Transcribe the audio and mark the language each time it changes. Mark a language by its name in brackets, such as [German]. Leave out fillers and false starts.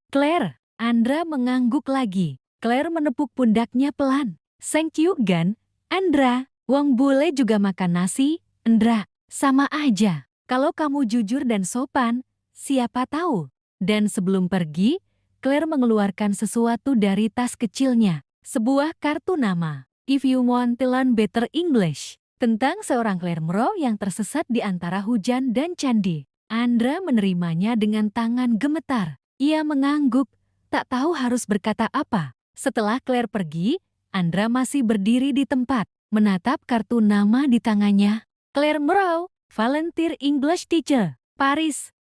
[Indonesian] Claire. Andra mengangguk lagi. Claire menepuk pundaknya pelan. [English] Thank you, [Indonesian] Gan. Andra. Wong bule juga makan nasi. Andra. Sama aja. Kalau kamu jujur dan sopan, siapa tahu. Dan sebelum pergi, Claire mengeluarkan sesuatu dari tas kecilnya. Sebuah kartu nama. [English] If you want to learn better English. [Indonesian] Tentang seorang Claire Moreau yang tersesat di antara hujan dan candi. Andra menerimanya dengan tangan gemetar. Ia mengangguk, tak tahu harus berkata apa. Setelah Claire pergi, Andra masih berdiri di tempat, menatap kartu nama di tangannya. [English] Claire Moreau, volunteer English teacher, Paris.